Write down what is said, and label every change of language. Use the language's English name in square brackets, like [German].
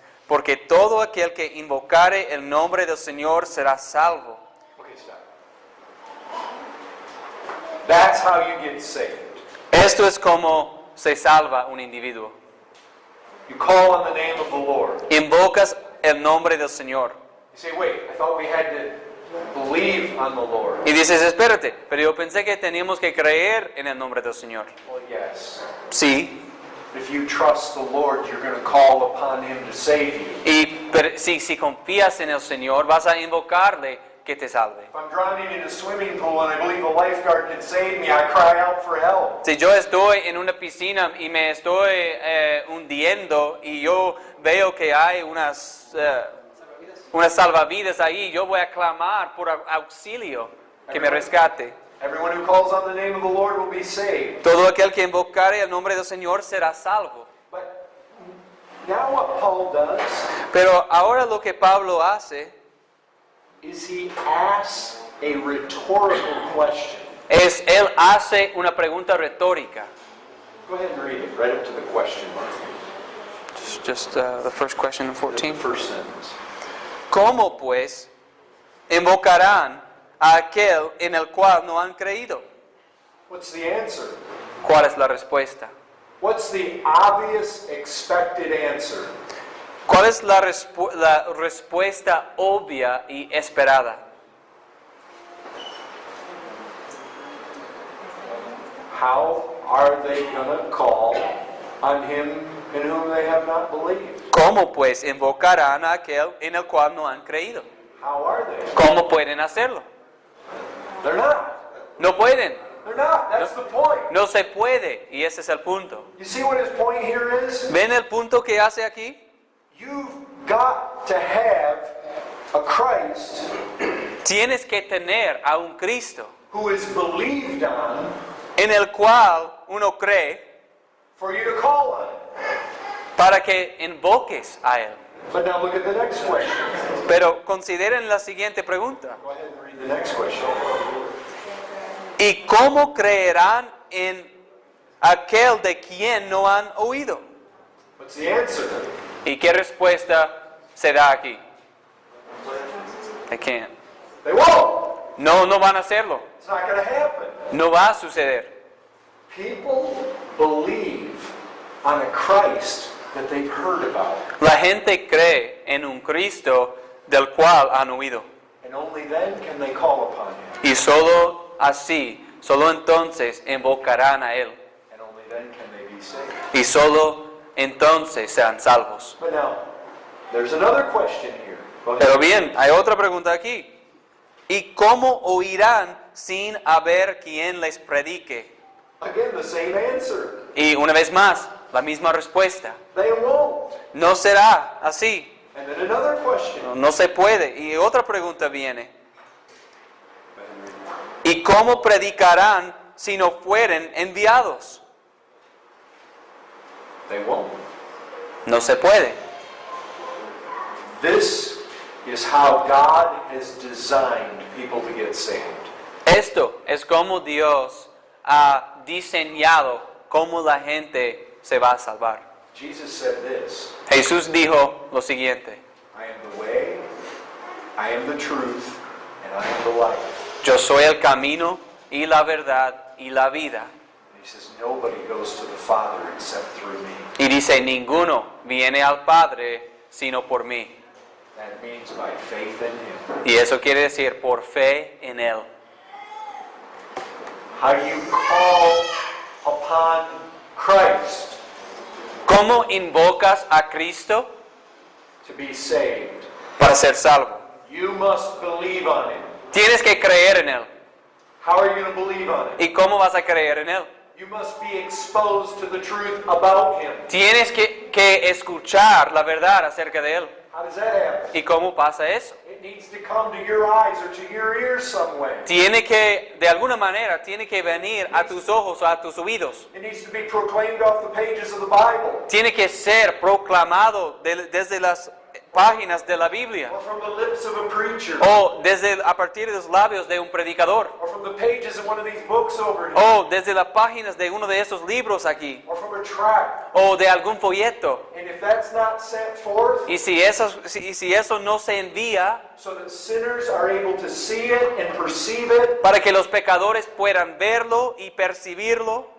[Spanish] Porque todo aquel que invocare el nombre del Señor será salvo. [English] Okay, stop. That's how you get saved. [Spanish] Esto es como se salva un individuo. [English] You call on the name of the Lord. [Spanish] Invocas el nombre del Señor. [English] You say, wait, I thought we had to believe on the Lord. [Spanish] Y dices, espérate, pero yo pensé que teníamos que creer en el nombre del Señor. [English] Well, yes. [Spanish] Sí. [English] If you trust the Lord, you're going to call upon Him to save you. [Spanish] Y si confías en el Señor, vas a invocarle que te salve. [English] If I'm drowning in a swimming pool and I believe the lifeguard can save me, I cry out for help. [Spanish] Si yo estoy en una piscina y me estoy hundiendo y yo veo que hay unas salvavidas ahí, yo voy a clamar por auxilio que me rescate. [English] Everyone who calls on the name of the Lord will be saved. [Spanish] Todo aquel que invocare el nombre del Señor será salvo. [English] But now what Paul does [Spanish] Pero ahora lo que Pablo hace [English] is he asks a rhetorical question. [Spanish] es, él hace una pregunta retórica. [English] Go ahead and read it right up to the question mark. Just the first question in The 14. first sentence. [Spanish] ¿Cómo pues invocarán a aquel en el cual no han creído? [English] What's the answer? [Spanish] ¿Cuál es la respuesta? [English] What's the obvious expected answer? [Spanish] ¿Cuál es la respuesta obvia y esperada? [English] How are they going to call on Him in whom they have not believed? [Spanish] ¿Cómo pues invocarán a aquel en el cual no han creído? [English] How are they? [Spanish] ¿Cómo pueden hacerlo? [English] They're not. [Spanish] No pueden. [English] They're not. That's the point. [Spanish] No se puede. Y ese es el punto. [English] You see what his point here is? [Spanish] ¿Ven el punto que hace aquí? [English] You've got to have a Christ [Spanish] Tienes que tener a un Cristo [English] who is believed on [Spanish] en el cual uno cree [English] for you to call on. [Spanish] para que invoques a Él. [English] But now look at the next question. [Spanish] Pero consideren la siguiente pregunta. [English] Go ahead and read the next question. [Spanish] ¿Y cómo creerán en aquel de quien no han oído? [English] What's the answer? [Spanish] ¿Y qué respuesta se da aquí? [English] They can't. They won't. [Spanish] No van a hacerlo. [English] It's not going to happen. [Spanish] No va a suceder. [English] People believe on a Christ that they've heard about. [Spanish] La gente cree en un Cristo del cual han oído. [English] And only then can they call upon him. [Spanish] Y solo así, solo entonces invocarán a Él. [English] And only then can they be saved. [Spanish] Y solo entonces serán salvos. [English] But now, there's another question here. Go ahead. [Spanish] Pero bien, hay otra pregunta aquí. ¿Y cómo oirán sin haber quien les predique? [English] Again, the same answer. [Spanish] Y una vez más, la misma respuesta. [English] They won't. [Spanish] No será así. [English] And then another question. [Spanish] No se puede. Y otra pregunta viene. ¿Y cómo predicarán si no fueren enviados? [English] They won't. [Spanish] No se puede. [English] This is how God has designed people to get saved. [Spanish] Esto es como Dios ha diseñado cómo la gente se va a salvar. [English] Jesus said this, [Spanish] Jesús dijo lo siguiente: [English] I am the way, I am the truth, and I am the life. [Spanish] Yo soy el camino y la verdad y la vida. [English] And he says, nobody goes to the Father except through me. [Spanish] Y dice, ninguno viene al Padre sino por mí. [English] That means by faith in him. [Spanish] Y eso quiere decir por fe en Él. [English] How do you call upon Christ [Spanish] ¿Cómo invocas a Cristo [English] to be saved? [Spanish] para ser salvo? [English] You must believe on him. [Spanish] Tienes que creer en Él. [English] How are you going to believe on him? [Spanish] ¿Y cómo vas a creer en Él? [English] You must be exposed to the truth about him. [Spanish] Tienes que escuchar la verdad acerca de Él. [English] How does that happen? [Spanish] ¿Y cómo pasa eso? [English] It needs to come to your eyes or to your ears some way. [Spanish] Tiene que, de alguna manera, tiene que venir a tus ojos o a tus oídos. [English] It needs to be proclaimed off the pages of the Bible [Spanish] Tiene que ser proclamado desde las páginas de la Biblia. [English] or from the lips of a preacher [Spanish] O a partir de los labios de un predicador. [English] or from the pages of one of these books over here [Spanish] O desde las páginas de uno de esos libros aquí. [English] or from a tract. [Spanish] O de algún folleto. [English] And if that's not sent forth [Spanish] Y si eso no se envía [English] so that sinners are able to see it and perceive it, [Spanish] para que los pecadores puedan verlo y percibirlo,